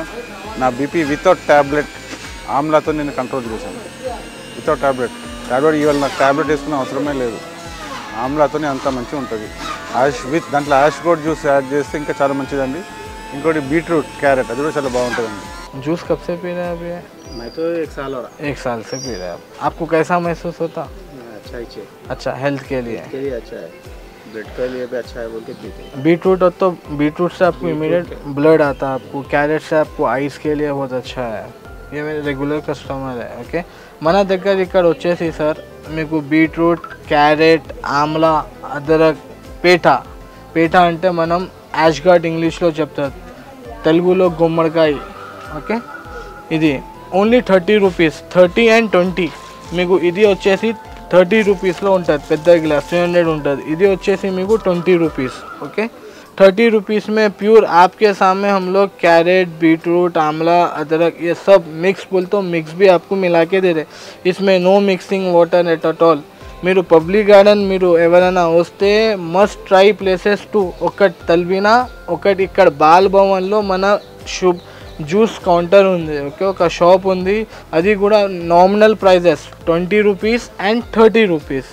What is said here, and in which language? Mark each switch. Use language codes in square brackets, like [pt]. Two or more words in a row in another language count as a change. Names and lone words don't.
[te] నా బీపీ [en] without tablet [te] ఆమ్లాతో నేను కంట్రోల్ చేశాను. [en] without tablet [te] ఇవాళ నాకు ట్యాబ్లెట్ వేసుకునే అవసరమే లేదు. ఆమ్లాతో అంత మంచిగా ఉంటుంది. దాంట్లో [en] ash gourd juice add [te] చేస్తే ఇంకా చాలా మంచిదండి. ఇంకోటి బీట్రూట్, క్యారెట్ అది కూడా చాలా బాగుంటుందండి. [hi] जूस कब से पी रहे हैं अभी? मैं तो 1 साल हो रहा. 1 साल से पी रहे हैं. आपको कैसा महसूस होता? अच्छा ही अच्छा, हेल्थ के लिए अच्छा है, ब्लड के लिए भी अच्छा है बोल के पीते हैं. बीटरूट और तो बीटरूट से आपको [en] immediate blood [hi] आता है. आपको कैरेट से आपको आइस के लिए बहुत अच्छा है. ये मेरे [en] regular customer [hi] है. ओके, [te] మన దగ్గర ఇక్కడ వచ్చేసి సార్ మీకు బీట్రూట్, క్యారెట్, ఆమ్లా, అదరక్, పేఠా అంటే మనం [en] ash gourd [te] ఇంగ్లీష్లో చెప్తారు, తెలుగులో గుమ్మడికాయ. ఓకే, ఇది [en] only 30 rupees. [te] 30 and 20 మీకు ఇది వచ్చేసి 30 రూపీస్లో ఉంటుంది. పెద్ద గ్లాస్ 300 ఉంటుంది. ఇది వచ్చేసి మీకు 20 रुपीज़. [hi] ओके, 30 रुपीज़ में प्योर आपके सामने हम लोग कैरेट, बीटरूट, आंवला, अदरक ये सब मिक्स बोलते हो, मिक्स भी आपको मिला के दे रहे. [en] इसमें no mixing water at all. [te] మీరు పబ్లిక్ గార్డెన్ మీరు ఎవరైనా వస్తే [en] must try places to. [te] ఒకటి తల్బీనా, ఒకటి ఇక్కడ బాల్ భవన్లో మన శుభ్ జ్యూస్ కౌంటర్ ఉంది. ఓకే, ఒక షాప్ ఉంది. అది కూడా [en] nominal prices 20 rupees and 30 rupees.